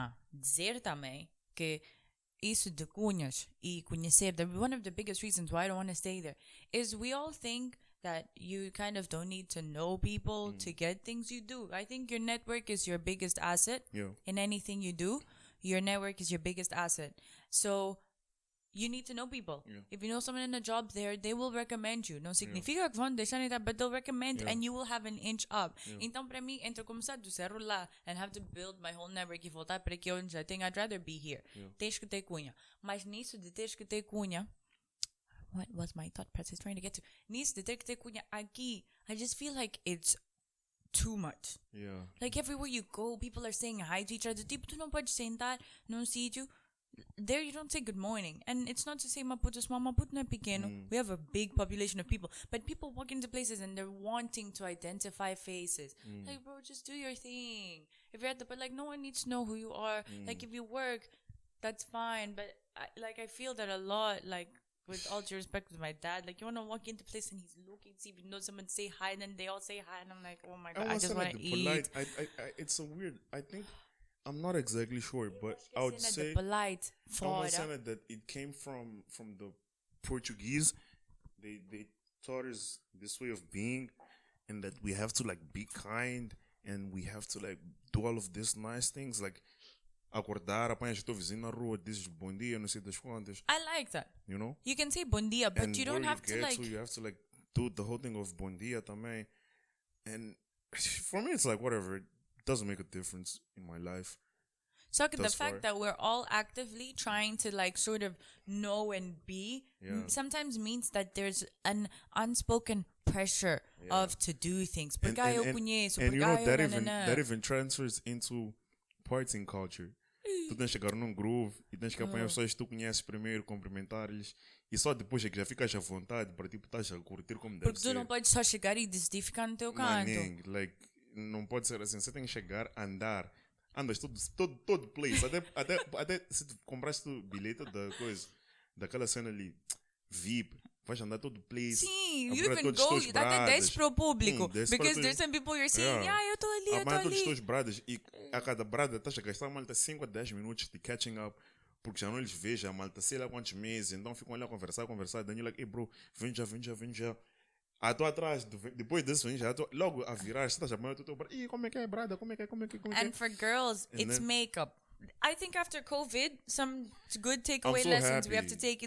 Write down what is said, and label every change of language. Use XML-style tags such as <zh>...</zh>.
<pt>Dizer também que isso de cunhas e conhecer,</pt> <en>one of the biggest reasons why I don't want to stay there is we all think that you kind of don't need to know people to get things you do. I think your network is your biggest asset in anything you do. Your network is your biggest asset. So you need to know people. If you know someone in a job there, they will recommend you.</en> <pt>Não significa que vão deixar entrar,</pt> <en>but they'll recommend and you will have an inch up.</en> <pt>Então, para mim, entre começar do zero lá</pt> <en>and have to build my whole network</en> <pt>e voltar para aqui onde já tenho,</pt> <en>I'd rather be here.</en> <pt>Tens que ter cunha. Mas nisso de teres que ter cunha,</pt> <en>what was my thought process trying to get to?</en> <pt>Nisso de ter que ter cunha aqui,</pt> <en>I just feel like it's too much. Like everywhere you go, people are saying hi to each other.</en> <pt>Tipo, tu não podes sentar num sítio.</pt> <en>There you don't say good morning. And it's not to say Maputo is small.</en> <pt>Maputo não é pequeno.</pt> <en>We have a big population of people. But people walk into places and they're wanting to identify faces. Like, bro, just do your thing. If you're at the, but like, no one needs to know who you are. Like, if you work, that's fine. But I feel that a lot, like, with all due respect with my dad, like, you want to walk into a place and he's looking to see if you know someone, say hi, and then they all say hi. And I'm like, oh my God, I just want to eat. It's so weird. I think I'm not exactly sure, but I would say polite</en> <pt>é uma cena</pt> <en>that it came from the Portuguese. They taught us this way of being, and that we have to like be kind, and we have to like do all of these nice things, like</en> <pt>acordar, apanhas o teu vizinho na rua, dizes bom dia, não sei das quantas.</pt> <en>I like that. You know? You can say bom dia, but and you don't have to like... you have to like do the whole thing of bom dia também. And for me, it's like whatever. It doesn't make a difference in my life. So the fact that we're all actively trying to like sort of know and be sometimes means that there's an unspoken pressure of to do things. And you know that even transfers into partying culture.</en> <pt>Tu tens que chegar num groove e tens que apanhar pessoas que tu conheces primeiro, cumprimentar-lhes e só depois é que já ficas à vontade para tipo estás a curtir como deve ser. Porque tu não podes só chegar e decidir ficar no teu canto.</pt> <en>Like,</en> <pt>não pode ser assim. Você tem que chegar, andar. Andas todo place. Até se tu compraste o bilhete da coisa, daquela cena ali, VIP, vais andar todo place. Sim,</pt> <en>you even go,</en> <pt>até 10 para o público.</pt> <en>Because there's some people you're saying,</en> <pt>eu estou ali, eu estou ali. Todos os teus bradas e a cada brada estás a gastar uma malta 5 a 10 minutos de</pt> <en>catching up,</en> <pt>porque já não eles vejam a malta sei lá quantos meses, então ficam ali a conversar,</pt> <en>then you're like, hey bro,</en> <pt>vem já. Estou atrás, depois disso, já estou logo a virar, estás a chamar o teu brada, como é que é, brada, como é que é.</pt> <en>And for girls, it's makeup. I think after COVID, some good takeaway lessons we have to take.</en>